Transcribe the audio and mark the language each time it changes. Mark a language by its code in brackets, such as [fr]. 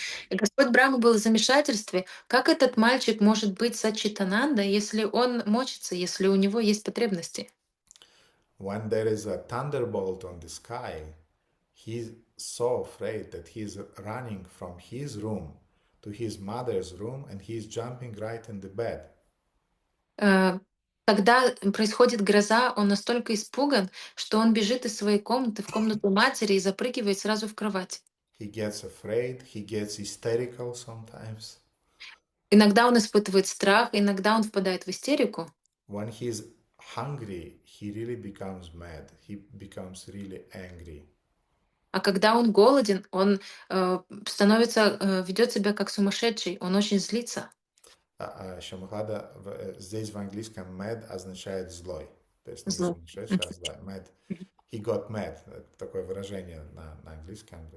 [ru] И Господь Брахма был в замешательстве. Как этот мальчик может быть Сачитананда, если он мочится, если у него есть потребности? [en] When there is a thunderbolt on the sky, he's so afraid that he's running from his room to his mother's room and he's jumping right in the bed. [ru] Э, Когда происходит гроза, он настолько испуган, что он бежит из своей комнаты в комнату матери и запрыгивает сразу в кровать. [en] He gets afraid, he gets hysterical sometimes. [ru] Иногда он испытывает страх, иногда он впадает в истерику. [en] When he's hungry, he really becomes mad. He becomes really angry. [ru] А когда он голоден, он ведет себя как сумасшедший, он очень злится. Шамахада здесь в английском mad означает злой. То есть не Зло. сумасшедший, а злой. [en] Mad. He got mad. [ru] Это такое выражение на английском.